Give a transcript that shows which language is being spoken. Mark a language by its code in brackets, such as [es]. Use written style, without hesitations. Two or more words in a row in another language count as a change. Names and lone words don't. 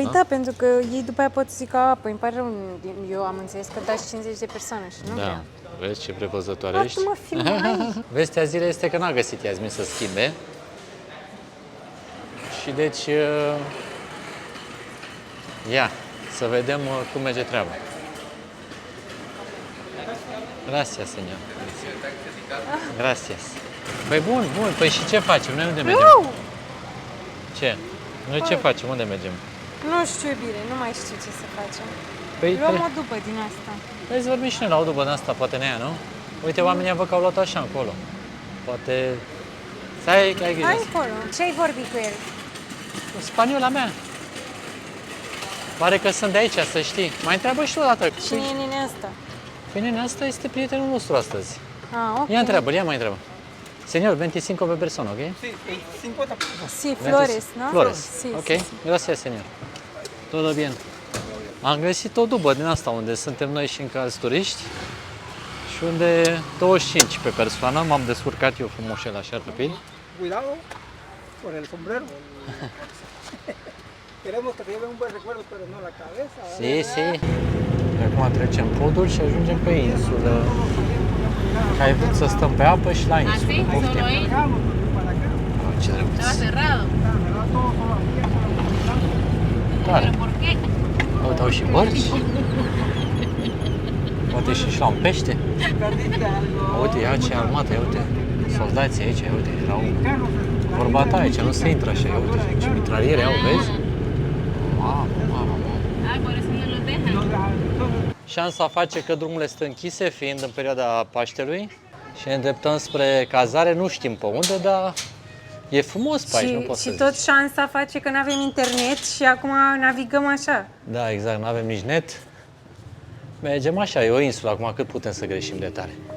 [ro] Păi da, pentru că ei după aia pot zica, păi îmi pare rău, eu am înțeles că dați 50 de persoane și nu vrea. Vezi ce prevăzătoare ești? Mă filmai. Vestea zilei este că n-a găsit Iasmin să schimbe. Și deci, ia, să vedem cum merge treaba. [es] Gracias, señor. Gracias. [ro] Păi bun. Păi și ce facem? Noi unde mergem? Nu! Ce? Noi ce facem? Unde mergem? Nu știu bine, nu mai știu ce să facem. Păi, Luăm o după din asta. Hai să vorbim și noi la o după din asta, poate ne ia, nu? Uite, oamenii văd că au luat așa încolo. Poate... Stai, că ai grijă. Hai încolo. Ce ai vorbit cu el? Spaniola mea. Pare că sunt de aici, să știi. Mai întreabă și tu o dată. Cine e nene ăsta? Păi nene, asta este prietenul nostru astăzi. Ah, ok. Ia mai întreabă. Señor, 25 pe persoană, ok? [es] Sí, 50. [ro] Si, Flores, nu? Flores. [es] Si, Ok, si, si. gracias, señor. Todo bien. [ro] Am găsit o dubă din asta unde suntem noi și încă alți turiști și unde 25 pe persoană, m-am descurcat eu frumos și el așa rapid. [es] Cuidado con el sombrero. Queremos que te lleve un buen recuerdo, pero no la cabeza. Si, si. [ro] Acum trecem podul și ajungem pe insulă. Că ai vrut să stăm pe apă și la insulă. Poftim. Ce drăguț. [es] cerrado. [ro] Tare. Uite, au și bărci. Poate și la un pește. Uite, ia ce armată, ia uite. Soldații aici, ia uite, erau... Vorba ta aici, nu se intră așa, ia uite, ce mitraliere au, vezi? Mamă. [es] Ay, por eso no los dejan. [ro] Șansa face că drumurile sunt închise, fiind în perioada Paștelui, și ne îndreptăm spre cazare, nu știm pe unde, dar e frumos pe aici, nu pot să Și tot șansa face că nu avem internet și acum navigăm așa. Da, exact, nu avem nici net. Mergem așa, e o insulă, acum cât putem să greșim de tare?